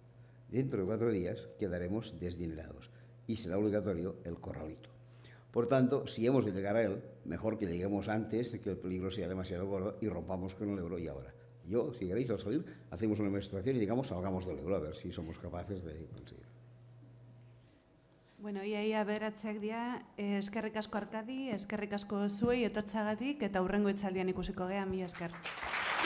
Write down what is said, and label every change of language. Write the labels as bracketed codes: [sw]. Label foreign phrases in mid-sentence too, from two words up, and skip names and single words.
[es] Dentro de 4 días quedaremos desdinerados y será obligatorio el corralito. Por tanto, si hemos de llegar a él, mejor que lleguemos antes de que el peligro sea demasiado gordo y rompamos con el euro y ahora. Yo, si queréis, al salir, hacemos una demostración y digamos, salgamos del euro, a ver si somos capaces de conseguirlo. [eu] Bueno, iaia aberatzeak dira, eskerrik asko Arkadi, eskerrik asko zuei etortzagatik eta hurrengo hitzaldian ikusiko gea, mila esker.